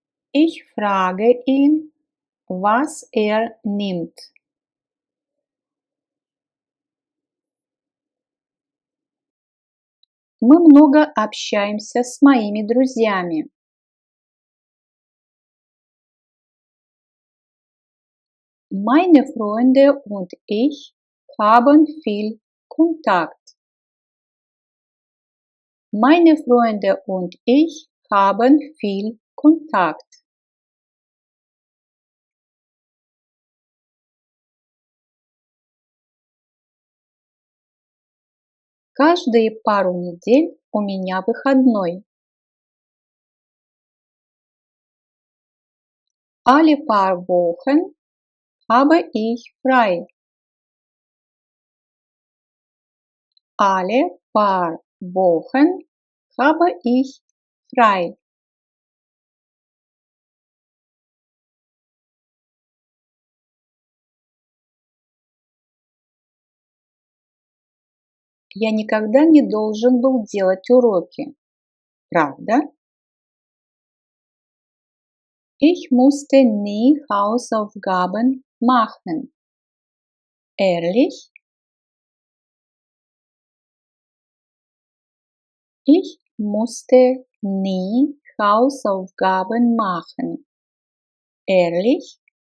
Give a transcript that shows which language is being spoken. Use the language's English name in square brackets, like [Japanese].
[German] Ich frage ihn, was nimmt. [Russian] Мы много общаемся с моими друзьями. [German] Meine Freunde und ich haben viel Kontakt. Meine Freunde und ich haben viel Kontakt. [Russian] Каждые пару недель у меня выходной. [German] Alle paar Wochen habe ich frei. Alle paar Wochen habe ich frei. [Russian] Я никогда не должен был делать уроки. Правда? [German] Ich musste nie Hausaufgaben machen. Ehrlich? Ich musste nie Hausaufgaben machen. Ehrlich?